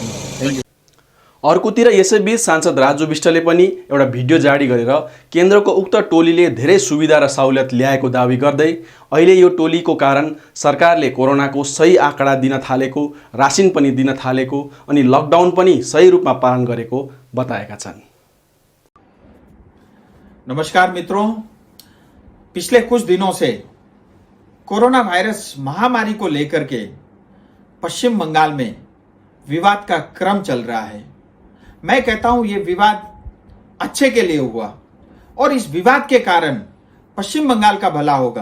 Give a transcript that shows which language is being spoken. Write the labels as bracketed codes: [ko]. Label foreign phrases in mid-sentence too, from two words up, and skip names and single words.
[ne] अर्कोतिर यसैबीच सांसद राजु विष्टले पनि एउटा भिडियो जारी गरेर केन्द्रको उक्त टोलीले धेरै सुविधा र सहुलियत ल्याएको दावी गर्दै अहिले यो टोलीको कारण सरकारले कोरोनाको सही आँकडा दिन थालेको, रासिन पनि दिन थालेको अनि लकडाउन पनि सही रूपमा पालन गरेको बताएका छन्। [hi] नमस्कार मित्रों, पिछले कुछ दिनों से कोरोना वायरस महामारी को लेकर के पश्चिम बंगाल में विवाद का क्रम चल रहा है। मैं कहता हूं ये विवाद अच्छे के लिए हुआ और इस विवाद के कारण पश्चिम बंगाल का भला होगा।